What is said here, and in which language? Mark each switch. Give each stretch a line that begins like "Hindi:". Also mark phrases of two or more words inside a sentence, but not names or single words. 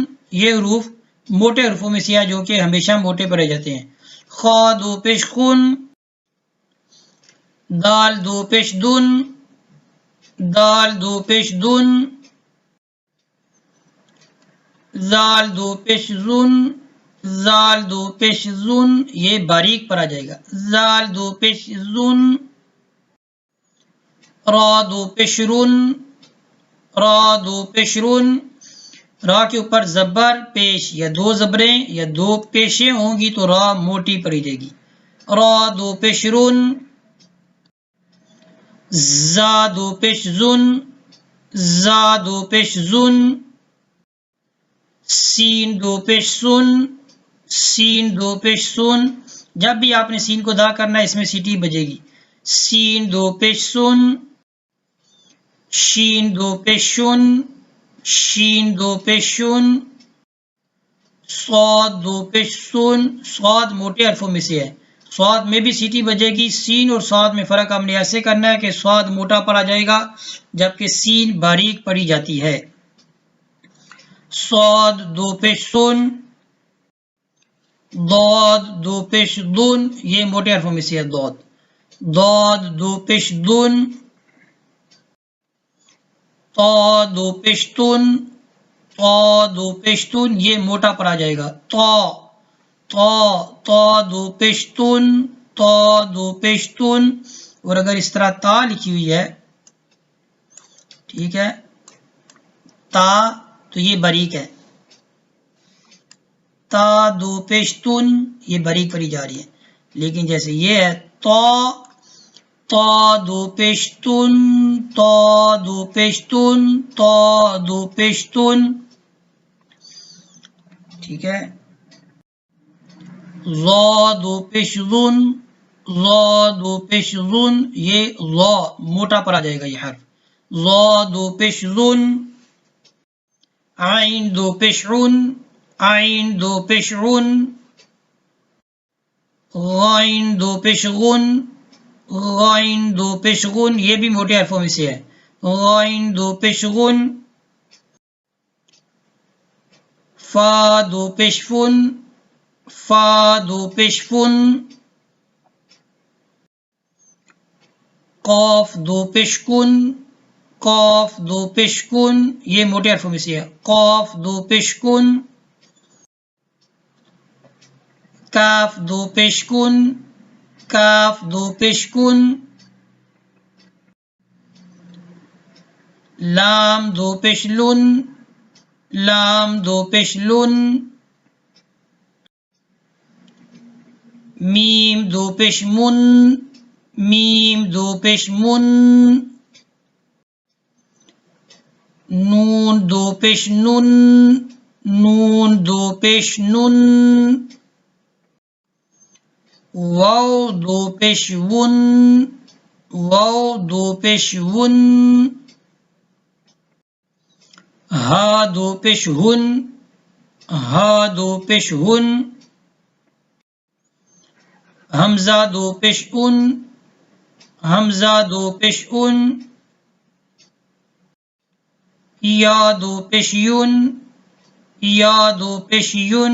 Urdu: یہ حروف موٹے حروفوں میں سے ہے جو کہ ہمیشہ موٹے پڑھے جاتے ہیں۔ خا دو پیش خن۔ دال دو پیش دن، دال دو پیش دن۔ زال دو پیش زن، زال دو پیش زن۔ یہ باریک پڑھا جائے گا، زال دو پیش زن۔ را دو پیش رن، را دو پیش رن۔ را کے اوپر زبر پیش یا دو زبریں یا دو پیشیں ہوں گی تو را موٹی پڑھی جائے گی، را دو پیش رن۔ زا دو پیش زن، زا دو پیش زن۔ سین دو پیش سن، سین دو پیش سن۔ جب بھی آپ نے سین کو ادا کرنا ہے اس میں سیٹی بجے گی، سین دو پیش سن۔ شین دو پیش شن، شین دو پیش شن۔ صاد دو پیش سن، صاد موٹے حرفوں میں سے ہے، صاد میں بھی سیٹی بجے گی۔ سین اور صاد میں فرق ہم نے ایسے کرنا ہے کہ صاد موٹا پڑھا جائے گا جبکہ سین باریک پڑھی جاتی ہے۔ صاد دو پیش سن، ضاد دو پیش دن، یہ موٹے حرفوں میں سے ہے ضاد، ضاد دو پیش دن۔ تا دو پیش تن، تا دو پیش تن، یہ موٹا پڑھا جائے گا، تا، تا، تا دو پیش تن، تا دو پیش تن۔ اور اگر اس طرح تا لکھی ہوئی ہے، ٹھیک ہے، تا تو یہ باریک ہے، تا دو پیش تن، یہ باریک پڑھی جا رہی ہے، لیکن جیسے یہ ہے تا، تا دو پیش تن، تا دو پیش تن، تا دو پیش تن، ٹھیک ہے۔ ضا دو پیش ظن، ضا دو پیش ظن، یہ ضا موٹا پڑھا جائے گا یہ حرف، ضا دو پیش ظن۔ عین دو پیش عن، عین دو پیش عن۔ غائن دو پیش غن، غائن دو پیش غن، یہ بھی موٹے حرفوں میں سے ہے، غائن دو پیش غن۔ فا دو پیش فن، فا دو پیش فن۔ قاف دو پیش کن، قاف دو پیش کن، یہ موٹے حرفوں میں سے ہے، قاف دو پیش کن، کاف دو پیش کن، کاف دو پیش کن، لام دو پیش لن، لام دو پیش لن، میم دو پیش من، میم دو پیش من، نون دو پیش نن، نون دو پیش نن، واو دو پیش ون، واو دو پیش ون، ہا دو پیش ہن، ہا دو پیش ہن، حمزہ دو پیش ان، حمزہ دو پیش ان، یا دو پیش یون، یا دو پیش یون۔